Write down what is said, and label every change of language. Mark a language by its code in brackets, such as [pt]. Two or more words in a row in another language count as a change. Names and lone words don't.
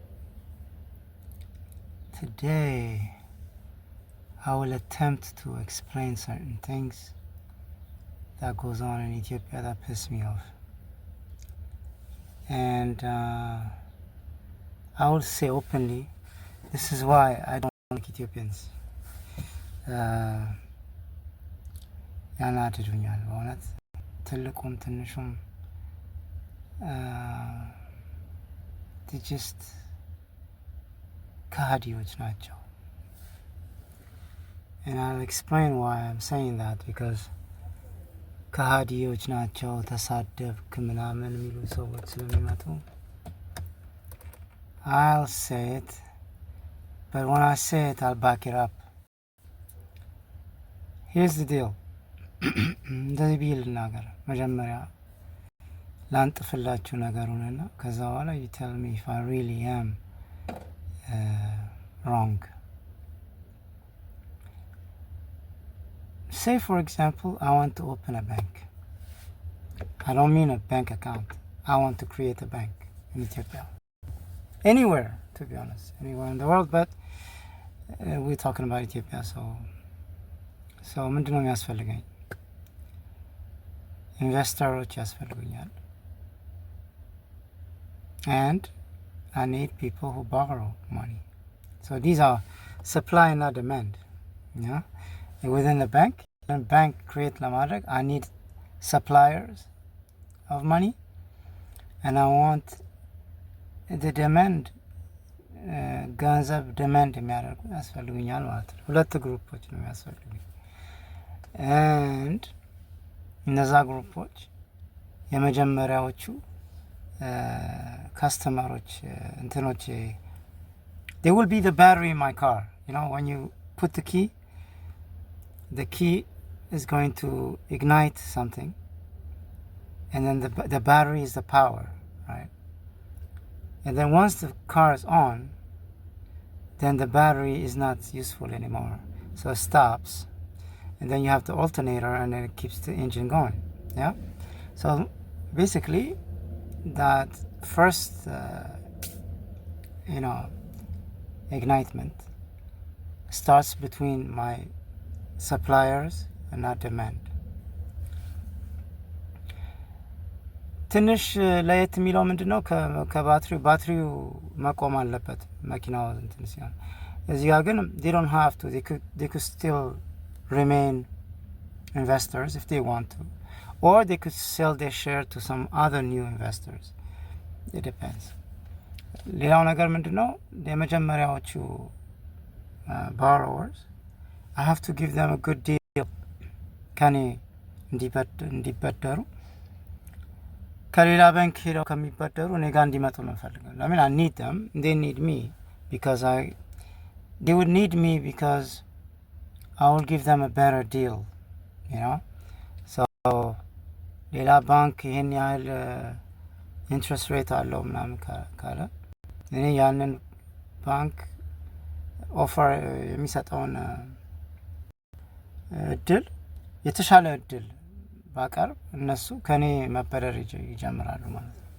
[en] Today, I will attempt to explain certain things that goes on in Ethiopia that piss me off. And I will say openly, this is why I don't like Ethiopians. [am] ያናድዱኛል በእውነት ትልቁም ትንሹም just ከሃዲዎች ናቸው. [en] And I'll explain why I'm saying that, because [am] ከሃዲዎች ናቸው ተሳደብክ ምናምን የሚሉ ሰዎች ስለሚመጡ [en] I'll say it, but when I say it I'll back it up. Here's the deal. [am] እንደዚህ ብዬ ልናገር መጀመሪያ ላንጥፍላችሁ ነገሩንና ከዛ በኋላ [en] you tell me if I really am wrong. Say for example I want to open a bank. I don't mean a bank account. I want to create a bank in Ethiopia. Anywhere, to be honest. Anywhere in the world, but we're talking about Ethiopia, so [am] ምንድነው የሚያስፈልገኝ? ኢንቨስተሮች ያስፈልጉኛል. [en] And I need people who borrow money. So these are supply and demand. Yeah? Within the bank create ለማድረግ I need suppliers of money, and I want the demand [am] ገንዘብ demand የሚያደርጉ ያስፈልጉኛል ማለት ነው. ሁለት ግሩፖች ነው ያስፈልጉኝ. [en] And [am] እነዛ ግሩፖች የመጀመሪያዎቹ customers እንትኖች [en] they will be the battery in my car. You know, when you put the key is going to ignite something, and then the battery is the power, right? And then once the car is on, then the battery is not useful anymore, so it stops, and then you have the alternator, and then it keeps the engine going. Yeah, so basically that first ignitement starts between my suppliers and not demand. [am] ትንሽ ለየት የሚለው ምንድነው ከባትሪው መቆም አለበት መኪናው እንትን ሲሆን እዚህ ጋር ግን [en] they don't have to, they could still remain investors if they want to, or they could sell their share to some other new investors. It depends. [am] ሌላው ነገር ምንድነው የመጀመሪያዎቹ [en] borrowers, I have to give them a good deal. [am] ከኔ እንዲበደሩ ከሌላ ባንክ ሄደው ከሚበደሩ እኔ ጋር እንዲመጡ ነው ፈልገው. [en] I mean, I need them, they need me, because they would need me because I will give them a better deal, you know. [am] So ሌላ ባንክ ይሄን ያህል [en] interest rate [am] አለው ምናምን ካለ እኔ ያንን ባንክ ኦፈር የሚሰጠውን እድል የተሻለ እድል ባቀርብ እነሱ ከኔ መበደር ይጀምራሉ ማለት ነው.